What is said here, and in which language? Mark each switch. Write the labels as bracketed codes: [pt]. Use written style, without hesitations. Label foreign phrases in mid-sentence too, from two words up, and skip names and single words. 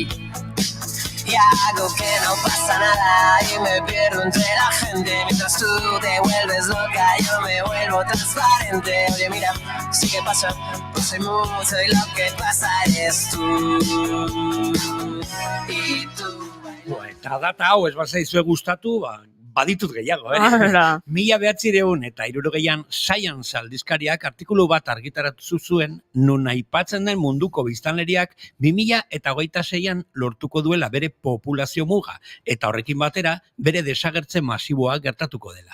[es] Y hago que no pasa nada y me pierdo entre la gente. Mientras tú te vuelves loca, yo me vuelvo transparente. Oye, mira, sí que pasa, no sé mucho y lo que pasa eres tú. Y tú. [eu] Eta data hau ez bazaizue gustatu, baditut gehiago, Hala. 1900 eta 60an Science aldizkariak artikulu bat argitaratu zuen nun aipatzen den munduko biztanleriak 2026an lortuko duela bere populazio muga eta horrekin batera bere desagertze masiboa gertatuko dela.